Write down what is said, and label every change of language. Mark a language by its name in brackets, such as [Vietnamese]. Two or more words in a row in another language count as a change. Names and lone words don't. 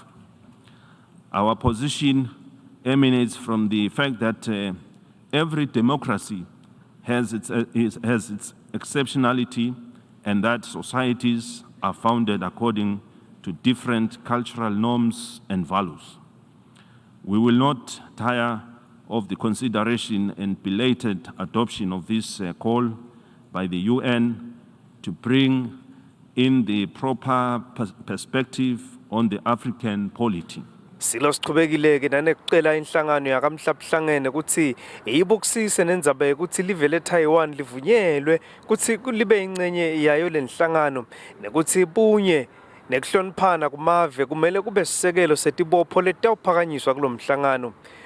[English] Our position emanates from the fact that every democracy has its exceptionality, and that societies are founded according to different cultural norms and values. We will not tire of the consideration and belated adoption of this call by the UN to bring in the proper perspective on the African polity. [Swati] Silo siqhubekile-ke nanekucela inhlangano yakamhlabuhlangene ukuthi iyibukusise nendzaba ukuthi live le-Taiwan livunyelwe ukuthi libe ingcenye yayo le nhlangano nekuthi bunye nekuhloniphana kumave kumele kube sisekelo setibopho letawuphakanyiswa kulo mhlangano.